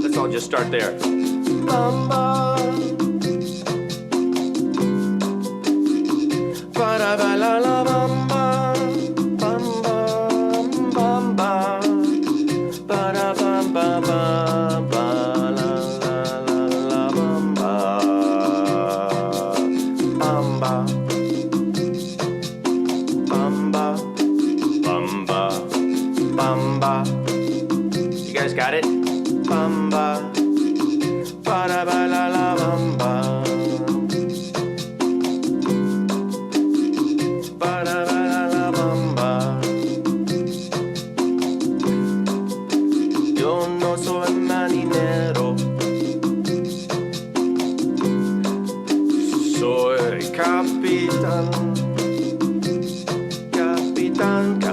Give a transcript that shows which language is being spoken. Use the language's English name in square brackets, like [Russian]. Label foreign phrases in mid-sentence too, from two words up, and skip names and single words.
[English] Let's all just start there. Bamba, ba-da-ba-la-la bamba, bamba, bamba, ba-da-bamba-ba. Got it? Bamba, ba ba la la bamba, ba ba la la bamba. [Spanish] Yo no soy marinero, soy capitán, capitán, capitán.